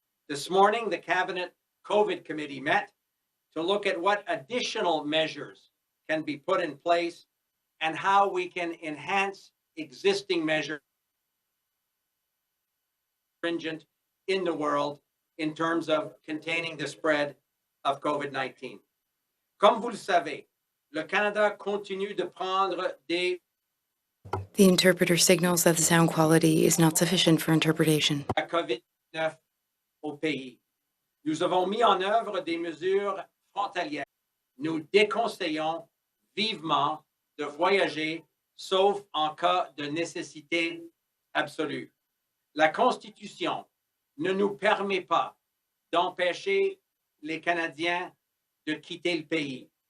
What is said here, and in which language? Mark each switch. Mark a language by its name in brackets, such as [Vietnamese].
[English] This morning, the Cabinet COVID Committee met to look at what additional measures can be put in place and how we can enhance existing measures stringent in the world in terms of containing the spread of COVID-19. [French] Comme vous le savez, le Canada continue de prendre des... [English] The interpreter signals that the sound quality is not sufficient for interpretation. [French] La COVID-19 au pays. Nous avons mis en œuvre des mesures frontalières. Nous déconseillons vivement de voyager, sauf en cas de nécessité absolue. La Constitution ne nous permet pas d'empêcher les Canadiens de quitter le pays.